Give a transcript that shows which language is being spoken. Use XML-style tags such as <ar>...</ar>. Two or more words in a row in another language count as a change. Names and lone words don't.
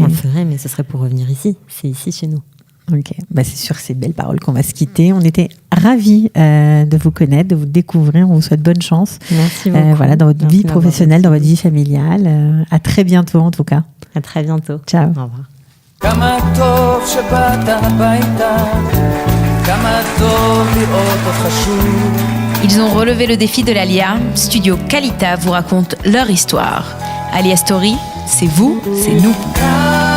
<fr>on le ferait, mais ce serait pour revenir ici. C'est ici chez nous. Ok, c'est sur ces belles paroles qu'on va se quitter. On était ravis de vous connaître, de vous découvrir. On vous souhaite bonne chance. Merci beaucoup. Voilà, dans votre vie professionnelle, dans votre vie familiale. À très bientôt en tout cas. À très bientôt. Ciao. Au revoir.</fr> <he>כמה טוב שבאת הביתה, כמה טוב לראות אותך שוב.</he> <fr>Ils ont relevé le défi de l'Alia. Studio Kalita vous raconte leur histoire. Alia Story, c'est vous, c'est nous.</fr>